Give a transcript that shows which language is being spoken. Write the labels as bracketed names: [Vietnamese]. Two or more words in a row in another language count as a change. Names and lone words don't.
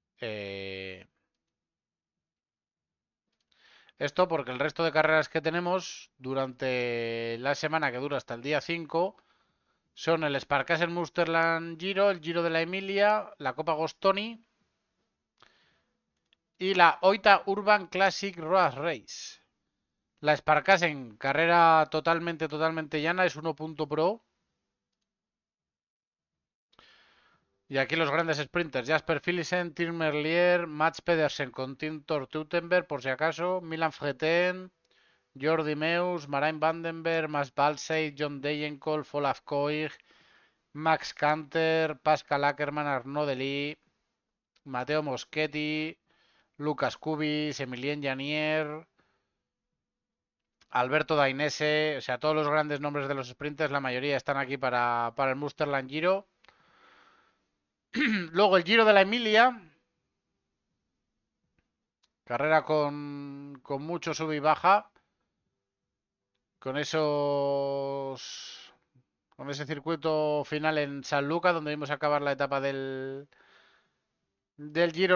[Spanish] Esto porque el resto de carreras que tenemos durante la semana que dura hasta el día 5 son el Sparkassen Münsterland Giro, el Giro de la Emilia, la Copa Gostoni y la Oita Urban Classic Road Race. La Sparkassen, carrera totalmente llana, es 1.pro. Y aquí los grandes sprinters, Jasper Philipsen, Tim Merlier, Mats Pedersen con Tim Teutenberg, por si acaso, Milan Freten, Jordi Meus, Marijn Vandenberg, Mas Balseit, John Degenkolb, Olaf Koig, Max Kanter, Pascal Ackermann, Arnaud Delis, Matteo Moschetti, Lucas Kubis, Emilien Janier, Alberto Dainese, o sea, todos los grandes nombres de los sprinters, la mayoría están aquí para el Münsterland Giro. Luego el Giro de la Emilia, carrera con mucho sub y baja, con ese circuito final en San Luca, donde vimos acabar la etapa del Giro.